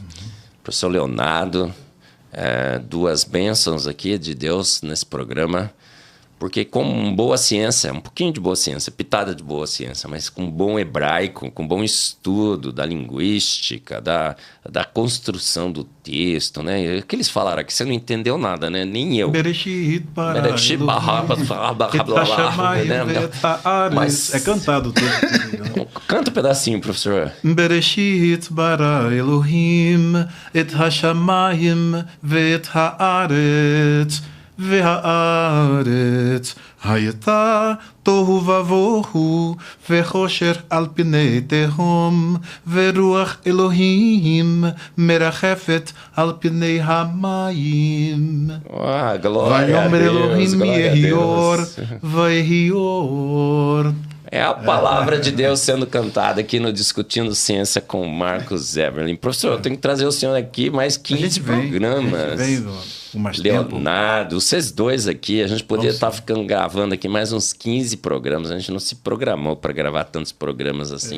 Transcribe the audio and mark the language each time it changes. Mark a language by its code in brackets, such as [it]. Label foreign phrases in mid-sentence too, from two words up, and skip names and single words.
[pt] Professor Leonardo, 2 bênçãos aqui de Deus nesse programa, porque com boa ciência, um pouquinho de boa ciência, pitada de boa ciência, mas com bom hebraico, com bom estudo da linguística, da construção do texto, né? O que eles falaram aqui, você não entendeu nada, né? Nem eu. Mas é cantado o texto. Canta um pedacinho, professor. [he] בראשית ברא אלהים את השמים ואת הארץ והארץ הייתה תוהו ובוהו וחושר על פני תהום ורוח אלוהים מרחפת על פני המים ויאמר אלוהים יהי אור ויהי אור. [pt] É a palavra de Deus sendo cantada aqui no Discutindo Ciência com Marcos Eberlin. Professor, eu tenho que trazer o senhor aqui mais 15 programas. Leonardo, vocês 2 aqui, a gente poderia estar gravando aqui mais uns 15 programas. A gente não se programou para gravar tantos programas assim.